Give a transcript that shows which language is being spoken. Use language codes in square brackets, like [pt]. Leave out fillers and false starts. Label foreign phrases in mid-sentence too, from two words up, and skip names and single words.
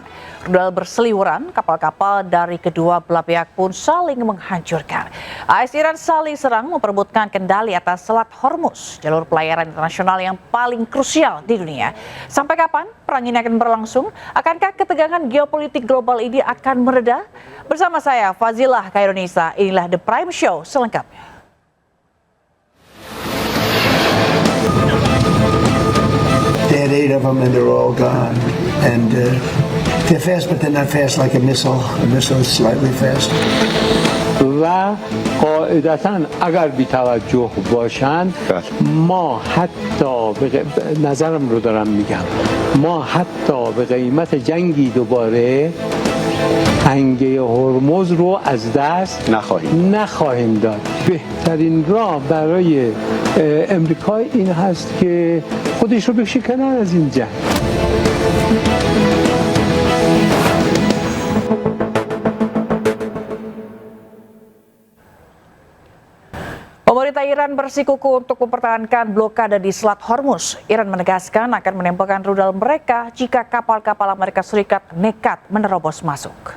[id] Rudal berseliweran, kapal-kapal dari kedua belah pihak pun saling menghancurkan. AS Iran saling serang memperebutkan kendali atas Selat Hormuz, jalur pelayaran internasional yang paling krusial di dunia. Sampai kapan perang ini akan berlangsung? Akankah ketegangan geopolitik global ini akan mereda? Bersama saya, Fazilah Khairunisa, inilah The Prime Show selengkapnya. [en] They had 8 of them and they're all gone. And they're fast, but they're not fast like a missile. A missile is slightly faster. [fa] و قاعدتا اگر بی توجه باشند ما حتی نظرم رو دارم میگم ما حتی به قیمت جنگی دوباره تنگه هرمز رو از دست نخواهیم داد. بهترین راه برای امریکا این هست که خودش رو بشکنن از این جنگ. [id] Pemerintah Iran bersikuku untuk mempertahankan blokade di Selat Hormuz. Iran menegaskan akan menembakkan rudal mereka jika kapal-kapal Amerika Serikat nekat menerobos masuk.